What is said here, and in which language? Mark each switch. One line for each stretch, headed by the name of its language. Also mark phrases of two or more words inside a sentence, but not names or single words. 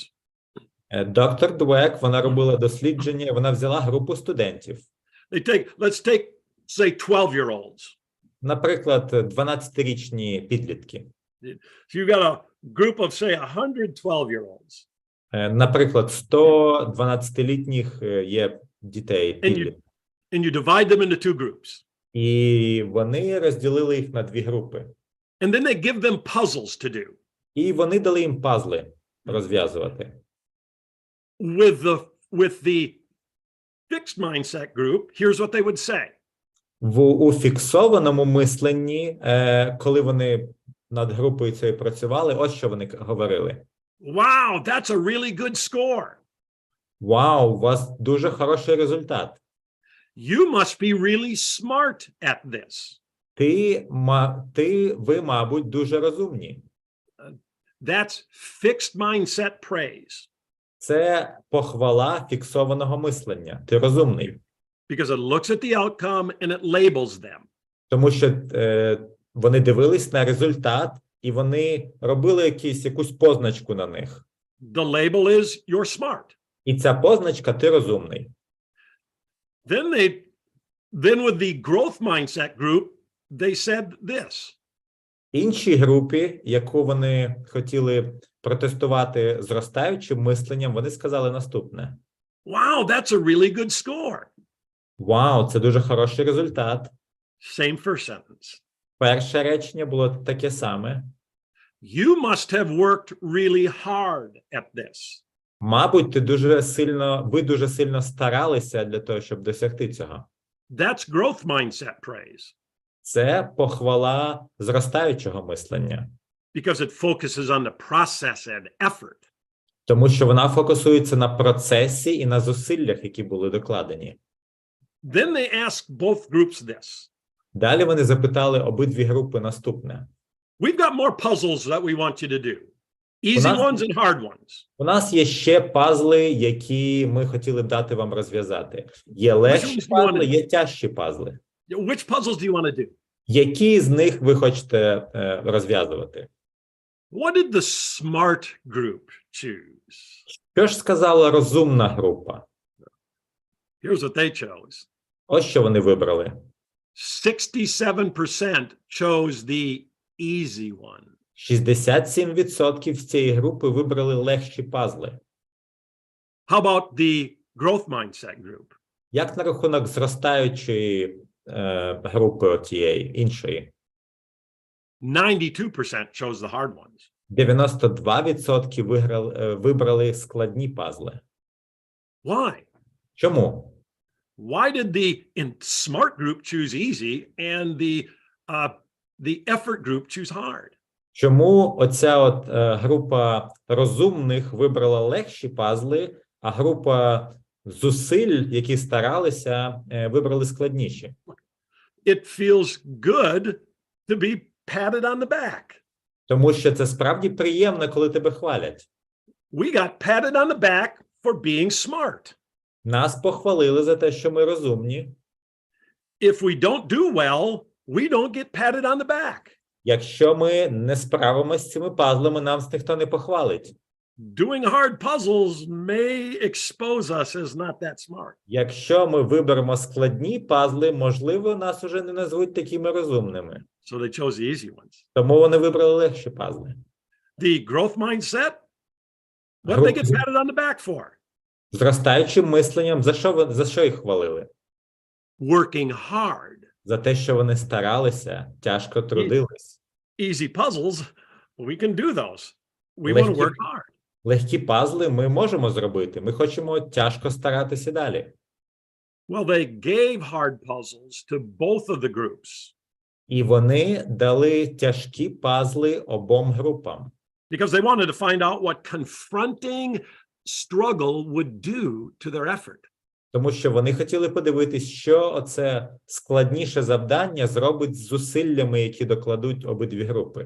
Ukrainian: Доктор Двек, вона робила дослідження, вона взяла групу студентів.
English: Let's take, say, 12-year-olds.
Ukrainian: Наприклад, 12-річні підлітки.
English: So you've got a group of, say, 100 12-year-olds.
Ukrainian: Наприклад, 100 12-літніх є дітей, підлітків.
English: And you divide them into two groups.
Ukrainian: І вони розділили їх на дві групи.
English: And then they give them puzzles to do.
Ukrainian: І вони дали їм пазли розв'язувати.
English: With the fixed mindset group, here's what they would say.
Ukrainian: У фіксованому мисленні, коли вони над групою цією працювали, ось що вони говорили.
English: Wow, that's a really good score.
Ukrainian: Вау, у вас дуже хороший результат.
English: You must be really smart at this.
Ukrainian: Ви, мабуть, дуже розумні.
English: That's fixed mindset praise.
Ukrainian: Це похвала фіксованого мислення. Ти розумний.
English: Because it looks at the outcome and it labels them.
Ukrainian: Тому що вони дивились на результат, і вони робили якусь позначку на них.
English: The label is you're smart.
Ukrainian: І ця позначка ти розумний.
English: Then with the growth mindset group, they said this.
Ukrainian: Іншій групі, яку вони хотіли протестувати зростаючим мисленням, вони сказали наступне.
English: Wow, that's a really good score.
Ukrainian: Вау, це дуже хороший результат.
English: Same first sentence.
Ukrainian: Перше речення було таке саме.
English: You must have worked really hard at this.
Ukrainian: Мабуть, ви дуже сильно старалися для того, щоб досягти цього.
English: That's growth mindset praise.
Ukrainian: Це похвала зростаючого мислення.
English: Because it focuses on the process and effort.
Ukrainian: Тому що вона фокусується на процесі і на зусиллях, які були докладені.
English: Then they asked both groups this.
Ukrainian: Далі вони запитали обидві групи наступне.
English: We've got more puzzles that we want you to do. Easy нас- ones and hard ones.
Ukrainian: У нас є ще пазли, які ми хотіли б дати вам розв'язати. Є легші пазли, є тяжчі пазли.
English: Which puzzles do you want to do?
Ukrainian: Які з них ви хочете розв'язувати?
English: What did the smart group choose?
Ukrainian: Що ж сказала розумна група?
English: Here's what they chose.
Ukrainian: Ось що вони вибрали.
English: 67% chose the easy one.
Ukrainian: 67% з цієї групи вибрали легші пазли.
English: How about the growth mindset group?
Ukrainian: Як на рахунок зростаючої групи тієї, іншої?
English: 92% chose the hard ones.
Ukrainian: 92% вибрали складні пазли.
English: Why?
Ukrainian: Чому?
English: Why did the smart group choose easy and the effort group choose hard?
Ukrainian: Чому оця група розумних вибрала легші пазли, а група зусиль, які старалися, вибрали складніші?
English: It feels good to be patted on the back.
Ukrainian: Тому що це справді приємно, коли тебе хвалять.
English: We got patted on the back for being smart.
Ukrainian: Нас похвалили за те, що ми розумні.
English: If we don't do well, we don't get patted on the back.
Ukrainian: Якщо ми не справимося з цими пазлами, нам ніхто не похвалить.
English: Doing hard puzzles may expose us as not that smart.
Ukrainian: Якщо ми виберемо складні пазли, можливо, нас уже не назвуть такими розумними.
English: So they chose the easy ones.
Ukrainian: Тому вони вибрали легші пазли.
English: The growth mindset, what did they get patted on the back for?
Ukrainian: Зростаючим мисленням, за що їх хвалили?
English: Working hard.
Ukrainian: За те, що вони старалися, тяжко трудились.
English: Easy puzzles, we can do those. We want to work hard.
Ukrainian: Легкі пазли ми можемо зробити. Ми хочемо тяжко старатися далі.
English: Well, they gave hard puzzles to both of the groups.
Ukrainian: І вони дали тяжкі пазли обом групам.
English: Because they wanted to find out what confronting struggle would do to their effort.
Ukrainian: Тому що вони хотіли подивитись, що оце складніше завдання зробить з зусиллями, які докладуть обидві групи.